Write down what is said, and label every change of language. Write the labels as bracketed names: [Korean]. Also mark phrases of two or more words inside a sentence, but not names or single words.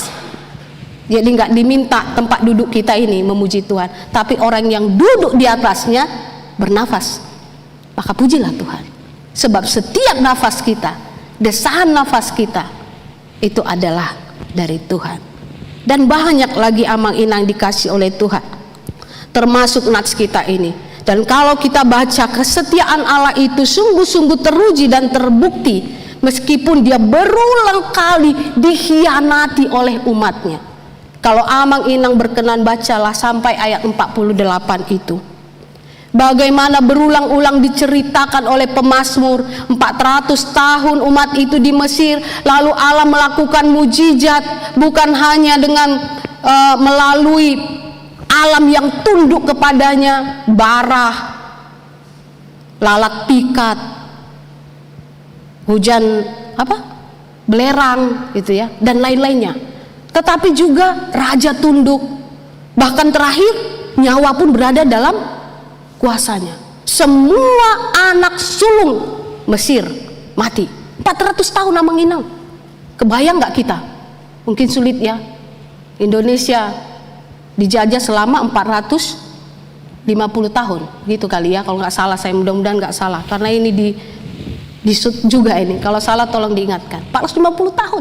[Indonesian] Jadi nggak diminta tempat duduk kita ini memuji Tuhan, tapi orang yang duduk di atasnya bernafas. maka pujilah Tuhan. Sebab setiap nafas kita, desahan nafas kita, itu adalah dari Tuhan. Dan banyak lagi amang-inang dikasih oleh Tuhan, termasuk nats kita ini. Dan kalau kita baca, kesetiaan Allah itu sungguh-sungguh teruji dan terbukti, meskipun dia berulang kali dikhianati oleh umatnya. Kalau amang-inang berkenan, bacalah sampai ayat 48 itu. Bagaimana berulang-ulang diceritakan oleh pemazmur, 400 tahun umat itu di Mesir, lalu Allah melakukan mujizat, bukan hanya dengan melalui alam yang tunduk kepadanya, barah, lalat pikat, hujan belerang gitu ya, dan lain-lainnya. Tetapi juga raja tunduk, bahkan terakhir nyawa pun berada dalam kuasanya. Semua anak sulung Mesir mati. 400 tahun amang-inang. Kebayang nggak kita? Mungkin sulit ya. Indonesia dijajah selama 450 tahun gitu kali ya, kalau nggak salah. Saya mudah-mudahan nggak salah, karena ini di juga ini. Kalau salah tolong diingatkan. 450 tahun.